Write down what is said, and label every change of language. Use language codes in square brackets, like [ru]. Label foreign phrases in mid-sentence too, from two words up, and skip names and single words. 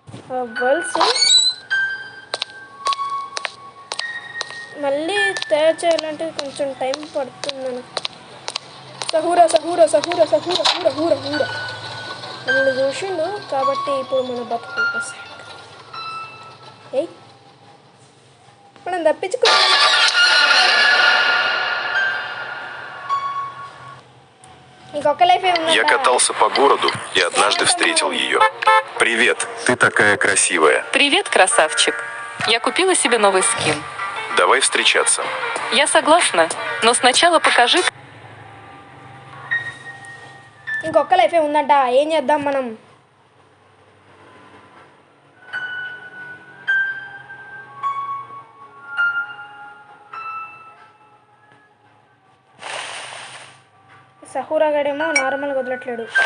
[te] బల్స్ మళ్ళీ తయారు చేయాలంటే కొంచెం టైం పడుతుంది. సహూరా సహూరా సహూరా సహూరా హూర హూర హూర నన్ను చూసిండు కాబట్టి ఇప్పుడు మన బతుకు ఏయ్ మనం తప్పించుకో. [ru] Я катался по городу и однажды встретил ее. Привет, ты такая красивая. Привет, красавчик. Я купила себе новый скин. Давай встречаться. Я согласна, но сначала покажи... [te] ఇంకొక లైఫే ఉందంట. ఏం చేద్దాం మనం? సహూరా గడేమో నార్మల్గా వదలట్లేడు.